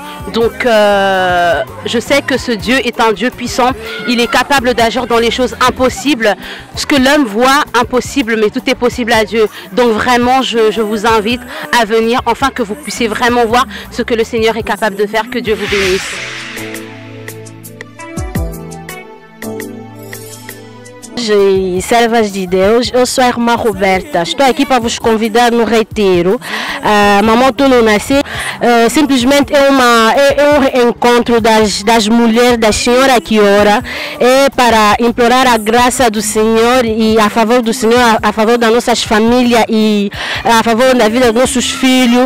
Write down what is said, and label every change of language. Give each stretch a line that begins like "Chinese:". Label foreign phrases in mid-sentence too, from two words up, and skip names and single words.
French: Donc je sais que ce Dieu est un Dieu puissant, il est capable d'agir dans les choses impossibles, ce que l'homme voit impossible, mais tout est possible à Dieu. Donc vraiment je vous invite à venir, afin que vous puissiez vraiment voir ce que le Seigneur est capable de faire. Que Dieu vous bénisse.
Portuguese: Servas de Deus, eu sou a irmã Roberta, estou aqui para vos convidar no retiro. Maman Tolonase simplesmente é um encontro das mulheres, da senhora que ora, é para implorar a graça do Senhor e a favor do Senhor, a favor das nossas famílias e a favor da vida dos nossos filhos.